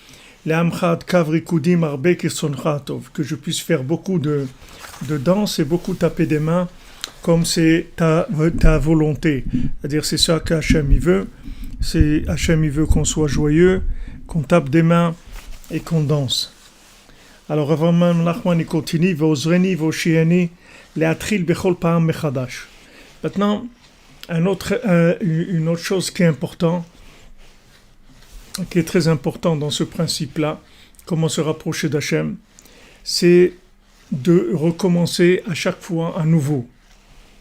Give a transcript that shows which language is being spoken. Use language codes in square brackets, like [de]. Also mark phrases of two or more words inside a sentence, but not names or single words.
[fr] que je puisse faire beaucoup de danse et beaucoup taper des mains comme c'est ta volonté. C'est-à-dire c'est ça qu'Hachem il veut. Hachem il veut qu'on soit joyeux, qu'on tape des mains et qu'on danse. Alors Avraham Nachman il continue, [he] ועזרני והושיעני להתחיל בכל פעם מחדש. [fr] Maintenant, une autre chose qui est très important dans ce principe-là, comment se rapprocher d'Hachem, c'est de recommencer à chaque fois à nouveau.